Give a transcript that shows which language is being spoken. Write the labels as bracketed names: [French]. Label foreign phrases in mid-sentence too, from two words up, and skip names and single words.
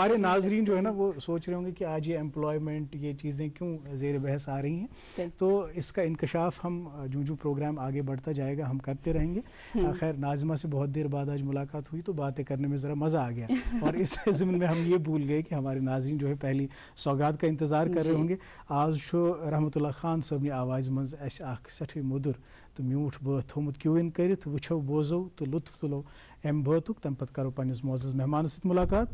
[Urdu] ہمارے ناظرین جو ہے نا وہ سوچ رہے ہوں گے کہ آج یہ امپلائمنٹ یہ چیزیں کیوں زیر بحث آ رہی ہیں تو اس کا انکشاف ہم جو پروگرام آگے بڑھتا جائے گا ہم کرتے رہیں گے. خیر ناظمہ سے بہت دیر بعد آج ملاقات ہوئی تو باتیں کرنے میں ذرا مزہ آ گیا اور اس ضمن میں ہم یہ بھول گئے کہ ہمارے ناظرین جو ہے پہلی سوگات کا انتظار کر رہے ہوں گے. [Kashmiri] آج شو رحمت اللہ خان صٲبنہِ آواز منٛز اَسہِ اکھ سٮ۪ٹھٕے موٚدُر تہٕ میوٗٹھ بٲتھ تھوٚمُت کیوِن کٔرِتھ وٕچھو بوزو تہٕ لطف تُلو امہِ بٲتُک تَمہِ پتہٕ کرو پننِس معزز مہمانس سۭتۍ ملاقات.